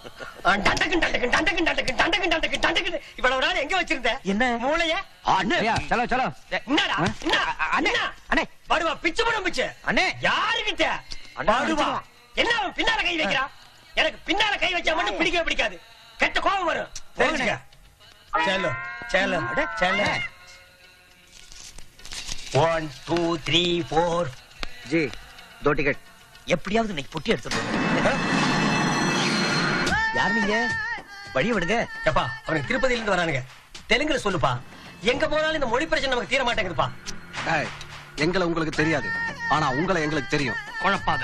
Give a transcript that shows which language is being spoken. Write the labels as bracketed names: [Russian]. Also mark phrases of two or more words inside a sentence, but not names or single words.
[Tamil] இவ்வளவு நாள் எங்க வச்சிருந்த என்ன? மூளைய [Hindi] चलो चलो. [Tamil] என்னடா அண்ணே அண்ணே படுவா பிச்சு போடும் பிச்சு அண்ணே யாருகிட்ட படுவா என்ன அவன் பின்னால கை வைக்கிறான். எனக்கு பின்னால கை வச்சா மட்டும் பிடிக்கவே பிடிக்காது, கெட்ட கோபம் வரும். தெரிஞ்சுக்க. [Hindi] चलो चलो चलो 1 2 3 4 जी 2 टिकट. [Tamil] எப்படியாவது இன்னைக்கு பொட்டி எடுத்துட்டு யார் நீங்க? வழி விடுங்க. எப்பா அவனுக்கு திருப்பதியில இருந்து வரானுங்க. தெலுங்குல சொல்லுப்பா. எங்க போனாலும் இந்த மொழி பிரச்சனை நமக்கு தீர மாட்டேங்குதுப்பா. எங்களை உங்களுக்கு தெரியாது, ஆனா உங்களை எங்களுக்கு தெரியும். குழப்பாத.